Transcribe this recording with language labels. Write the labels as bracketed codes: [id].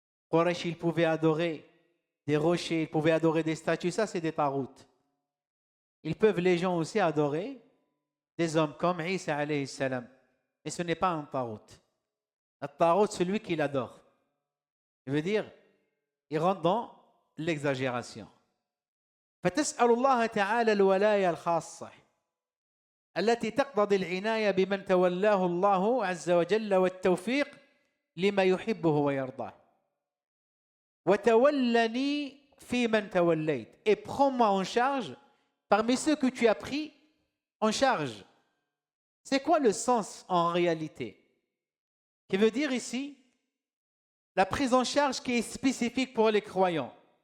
[fr] Quraysh, ils pouvaient adorer des rochers, ils pouvaient adorer des statues, ça c'est des Tarout. Ils peuvent les gens aussi adorer des hommes comme Isa alayhi salam. Mais ce n'est pas un Tarout. Un Tarout, celui qui l'adore. Il veut dire, il rentre dans l'exagération. [ar] فتسأل الله تعالى الولاية الخاصة التي تقتضي العناية بمن تولاه الله عز وجل والتوفيق لما يحبه ويرضاه. وتولني في من توليت. [fr] Et prends-moi en charge parmi ceux que tu as pris en charge. C'est quoi le sens en réalité? Qui veut dire ici la prise en charge qui est spécifique pour les croyants.